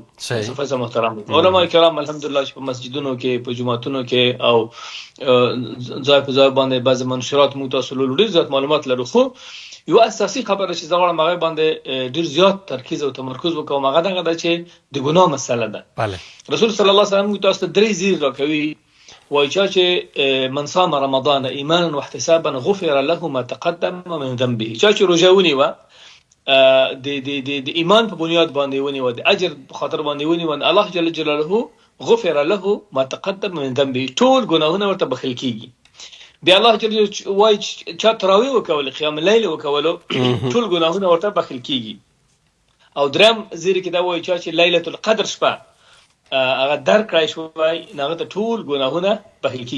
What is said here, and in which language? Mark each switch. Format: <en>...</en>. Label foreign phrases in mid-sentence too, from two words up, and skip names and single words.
<ps>صفای محترم علماء کرام الحمدلله چې په مسجدونو کې په جمعاتونو کې او ځای په ځای باندې بعض منشورات موږ تاسو له ډیر زیات معلومات لرو. خو یو اساسي خبره چې زغړم هغه باندې ډیر زیات ترکیز او تمرکز وکوم هغه دا چې د ګناه مسله ده. بله رسول</ps> <ar>صلی الله علیه وسلم</ar> <ps>موږ تاسو ته درې زیر راکوي وایي چې</ps> <ar>من صام رمضان ایمانا واحتسابا غفر له ما تقدم من ذنبه.</ar> <ps>چې روژه ونیوه د ایمان په بنیاد باندې ونیوه د اجر په خاطر باندې ونیوه الله</ps> <ar>جل جلاله غفر له ما تقدم من ذنبه</ar> <ps>ټول ګناهونه ورته بخښل کیږي. بیا الله</ps> <ar>جل جلاله</ar> <ps>وایي چې تراویح وکول</ps> <ar>قیام الليل</ar> <ps>وکول ټول ګناهونه ورته بخښل کیږي. او درم زیر کې دا وایي چې ليله القدر شپه هغه درکړای شوی هغه ته ټول ګناهونه بخښل کیږي.</ps>